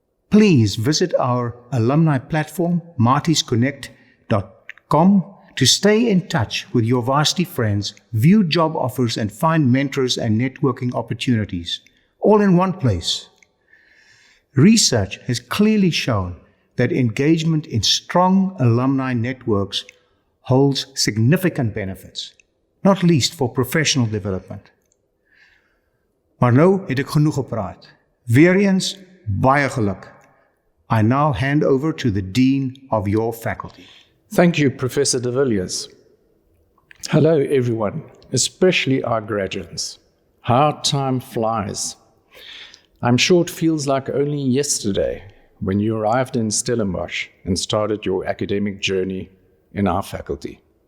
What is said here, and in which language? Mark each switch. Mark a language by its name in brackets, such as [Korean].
[English] Please visit our alumni platform, martiesconnect.com, to stay in touch with your varsity friends, view job offers, and find mentors and networking opportunities, all in one place. Research has clearly shown that engagement in strong alumni networks holds significant benefits, not least for professional development. [Afrikaans] Maar nou het ek genoeg gepraat. Weereens, baie geluk. [English] I now hand over to the Dean of your faculty. Thank you, Professor de Villiers. Hello, everyone, especially our graduates. How time flies. I'm sure it feels like only yesterday when you arrived in Stellenbosch and started your academic journey in our faculty.